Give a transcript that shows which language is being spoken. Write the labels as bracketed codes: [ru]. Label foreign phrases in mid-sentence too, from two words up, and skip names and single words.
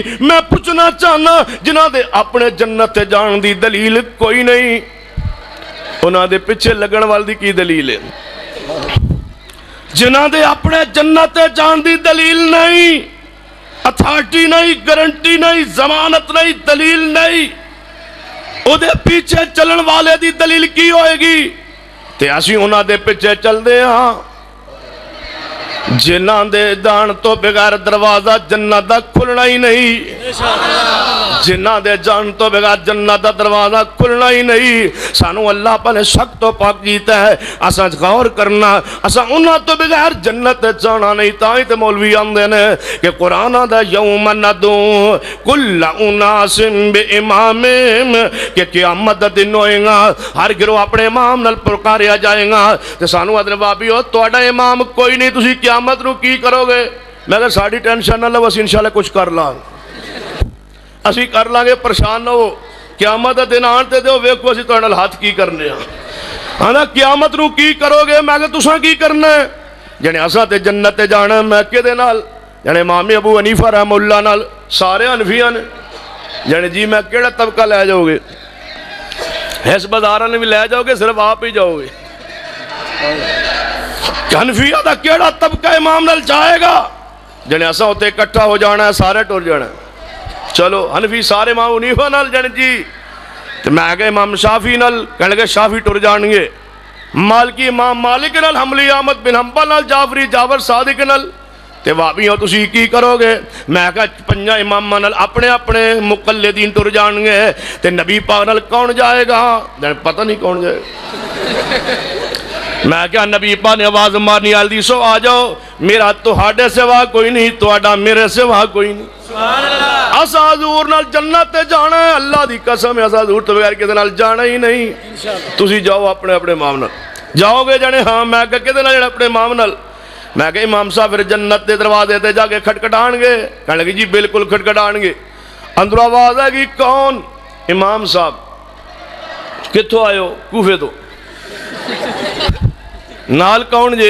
[pa] میں پوچھنا چاہنا جنہاں دے اپنے جنت جان دی دلیل کوئی نہیں, انہاں دے پیچھے لگن والی کی دلیل ہے؟ جنہاں دے اپنے جنت جان دی دلیل نہیں, اتھارٹی نہیں, گارنٹی نہیں, ضمانت نہیں, دلیل نہیں, او دے پیچھے چلن والے دی دلیل کی ہوئے گی؟ تے اسی انہاں دے پیچھے چل دے ہاں جنہاں دے جان تو بغیر دروازہ جنت دا کھلنا ہی نہیں. جنہاں دے جان تو بغیر جنت دا دروازہ کھلنا ہی نہیں. سانو اللہ پاک شک تو پاک کیتا ہے, اساں غور کرنا, اساں انہاں تو بغیر جنت جانا نہیں. تاں تے مولوی آندے نے کہ قرآن دا [ar] یوم ندو کل اناس بامامہم, [pa] کہ قیامت دا دن ہوئے گا ہر گروہ اپنے امام نال پکاریا جائے گا. تے سانو ادھر بابیو تہاڈا امام کوئی نہیں, تسی قیامت نو کی کرو گے؟ میں کہ ساڈی ٹینشن نہ لو, اسی انشاءاللہ کچھ کر لاں, اسی [ur] کر لیں گے, پریشان نہ ہو. [pa] قیامت دا دن آن تے دیو ویکھو اسی تہاڈے نال ہاتھ کی کرنے ہاں نا. قیامت نو کی کرو گے؟ میں کہ تساں کی کرنا ہے؟ جنے اساں تے جنت تے جانا میں کدے نال؟ جنے امام ابو حنیفہ [ar] رحمہ اللہ [pa] نال, سارے حنفیاں نے. جنے جی میں کیڑا طبقہ لے جاؤ گے؟ اس بازاراں نے بھی لے جاؤ گے, صرف آپ ہی جاؤ گے؟ حنفیہ دا کیڑا طبقہ امام نال جائے گا؟ جنے اساں ہوتے اکٹھا ہو جانا ہے, سارے ٹر جانا ہے. چلو حنفی سارے امام حنیفہ نال جن جی, تو میں کہ امام شافعی نال, کہنے لگے شافعی ٹر جان گے. مالکی امام مالک نال, حنبلی احمد بن حنبل نال, جعفری جعفر صادق نال, تے وہابی ہو تسی کی کرو گے؟ میں کہ پنجاں اماماں نال اپنے اپنے مقلدین ٹر جان گے. تے نبی پاک نال کون جائے گا؟ پتہ نہیں کون جائے گا. میں کہا نبی پاک نے آواز مارنی, حدیثو آ جاؤ, میرا تہاڈے سوا کوئی نہیں, تہاڈا میرے سوا کوئی نہیں. اسا حضور نال جنت تے جانا ہے, اللہ دی قسم ہے اسا حضور تو بغیر کدے نال جانا ہی نہیں. تسی جاؤ اپنے اپنے امام نال. جاؤ گے جانے ہاں؟ میں کہ کدے نال؟ اپنے امام نال. میں کہ امام صاحب پھر جنت دے دروازے تے جا کے کھٹکھٹان گے؟ کہنے لگے جی بالکل کھٹکھٹان گے. اندروں آواز آئے گی کون؟ امام صاحب. کتھوں آئے ہو؟ کوفے تو. نال کون جے؟